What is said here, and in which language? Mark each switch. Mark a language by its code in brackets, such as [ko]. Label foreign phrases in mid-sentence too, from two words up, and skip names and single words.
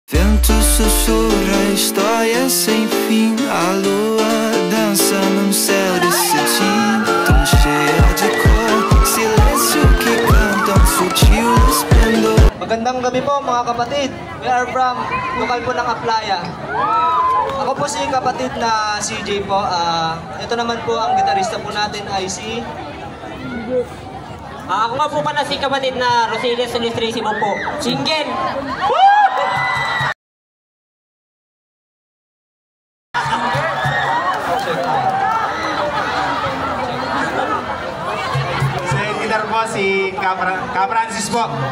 [pt] Vento sussurra histórias sem fim. A lua dança num céu de cetim, tão cheia de cor, silêncio que canta um sutil esplendor. [tl] Magandang gabi po mga kapatid. [en] We are from [tl] lokal po ng Aplaya. Ako po si kapatid na CJ po. Ito naman po ang gitarista po natin ay si... Ako nga po pala si kapatid na Roselia Solis-Tracy po. Single! Gitar po si Ka Francis po.